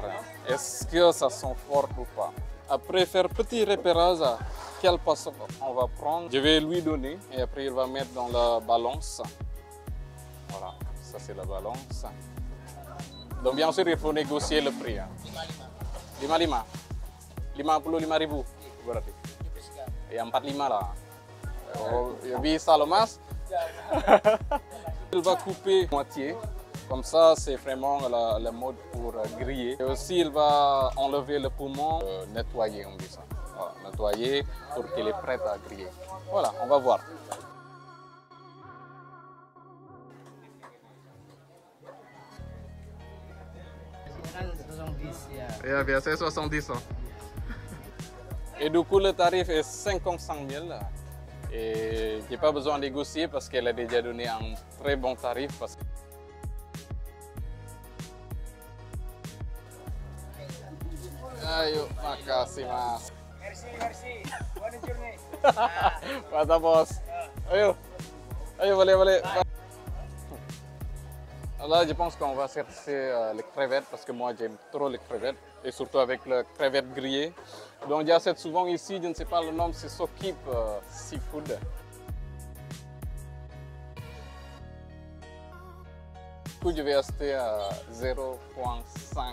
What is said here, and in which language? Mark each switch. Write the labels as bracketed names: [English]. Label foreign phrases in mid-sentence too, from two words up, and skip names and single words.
[French] Est-ce que ça sent fort ou pas? Après faire petit repérage, quel poisson on va prendre, je vais lui donner et après il va mettre dans la balance. Voilà, ça c'est la balance. Donc bien sûr, il faut négocier le prix. [Indonesian] 55. 55.000 berarti. Ya 45 lah. Oh, ya bisa loh mas. [French] Il va couper moitié. Comme ça, c'est vraiment le mode pour griller. Et aussi, il va enlever le poumon, nettoyer, on dit ça. Voilà, nettoyer pour qu'il est prêt à griller. Voilà, on va voir. [Indonesian] Ya, biasanya 70. [French] Et du coup, le tarif est 55 000. Et je n'ai pas besoin de négocier parce qu'elle a déjà donné un très bon tarif. [Indonesian] Ayo, makasih mas. [French] Merci. Bonne journée. [Indonesian] Mantap bos. Ayo, boleh. [French] Là, je pense qu'on va chercher les crevettes parce que moi j'aime trop les crevettes et surtout avec le crevette grillée. Donc il y a cette souvent ici, je ne sais pas le nom, c'est Sokip Seafood. Du coup, je vais acheter à 0,5.